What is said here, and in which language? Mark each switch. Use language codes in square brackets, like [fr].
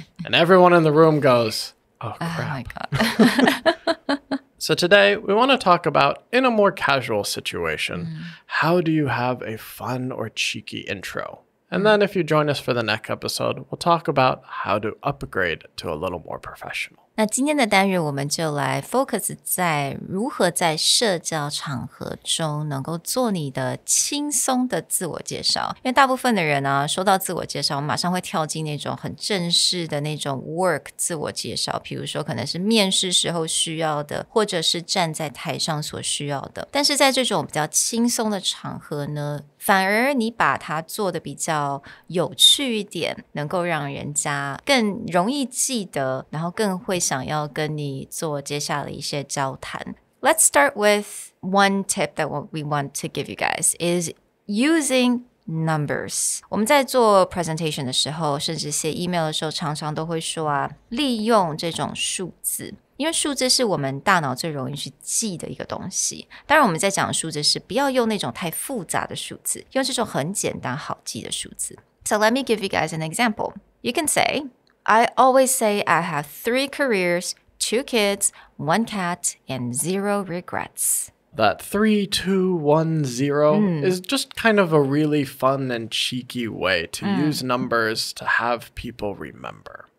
[en] And everyone in the room goes, oh crap. Oh my God. So today we want to talk about, in a more casual situation, how do you have a fun or cheeky intro? And then if you join us for the next episode, we'll talk about how to upgrade to a little more professional. [zh] 那今天的单元我们就来 focus 在如何在社交场合中能够做你的轻松的自我介绍。因为大部分的人呢，说到自我介绍，马上会跳进那种很正式的那种 work 自我介绍，比如说可能是面试时候需要的，或者是站在台上所需要的。但是在这种比较轻松的场合呢，反而你把它做得比较有趣一点，能够让人家更容易记得，然后更会想要跟你做接下来一些交谈。 [en] Let's start with one tip that we want to give you guys is using numbers. [zh] 我们在做 presentation 的时候，甚至写 email 的时候，常常都会说啊，利用这种数字。因为数字是我们大脑最容易去记的一个东西。当然我们在讲的数字是不要用那种太复杂的数字，用这种很简单好记的数字。 [en] So let me give you guys an example. You can say, I always say I have 3 careers, 2 kids, 1 cat, and 0 regrets. That 3, 2, 1, 0 is just kind of a really fun and cheeky way to use numbers to have people remember.